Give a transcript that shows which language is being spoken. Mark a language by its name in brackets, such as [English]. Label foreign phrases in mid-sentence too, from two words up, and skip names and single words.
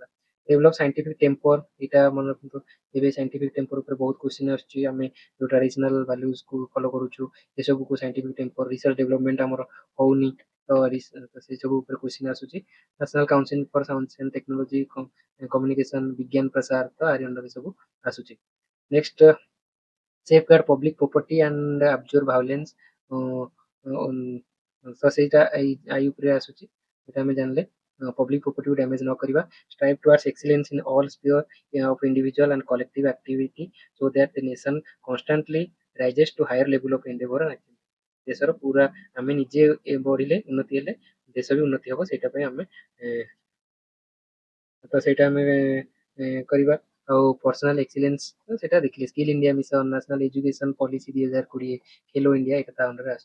[English] develop scientific temper, [Odia] ଏଇଟା ମନେ ରଖନ୍ତୁ। ଏବେ [English] scientific temper [Odia] ଉପରେ ବହୁତ କ୍ୱେଶ୍ଚିନ୍ ଆସୁଛି। ଆମେ ଯୋଉ [English] traditional values [Odia] କୁ ଫଲୋ କରୁଛୁ, ଏସବୁକୁ [English] scientific temper, research development [Odia] ଆମର ହଉନି, ତ ସେ ସବୁ ଉପରେ କ୍ୱେଶ୍ଚିନ୍ ଆସୁଛି। ନ୍ୟାସନାଲ କାଉନସିଲ ଫର ସାଇନ୍ସ ଆଣ୍ଡ ଟେକ୍ନୋଲୋଜି କମ୍ୟୁନିକେସନ, ବିଜ୍ଞାନ ପ୍ରସାର, ତ ଆରି ଅଣ୍ଡରରେ ସବୁ ଆସୁଛି। [English] ନେକ୍ସଟ safeguard public property and abjure violence, [Odia] ତ ସେଇଟା ଆଇ ଉପରେ ଆସୁଛି। ସେଟା ଆମେ ଜାଣିଲେ [English] public property damage [Odia] ନ କରିବା। [English] strive towards excellence in all sphere of individual and collective activity so that the nation constantly rises to higher level of endeavor and achievement। [Odia] ଦେଶର ପୁରା ଆମେ ନିଜେ ବଢିଲେ, ଉନ୍ନତି ହେଲେ ଦେଶ ବି ଉନ୍ନତି ହବ। ସେଇଟା ପାଇଁ ଆମେ ତ ସେଇଟା ଆମେ କରିବା। ଆଉ [English] personal excellence [Odia] ସେଇଟା ଦେଖିଲେ, ସ୍କିଲ ଇଣ୍ଡିଆ ମିଶନ, ନ୍ୟାସନାଲ ଏଜୁକେସନ ପଲିସି 2020, ଖେଲୋ ଇଣ୍ଡିଆ, ଏଇଟା ତା ଅଣ୍ଡରରେ ଆସୁଛି।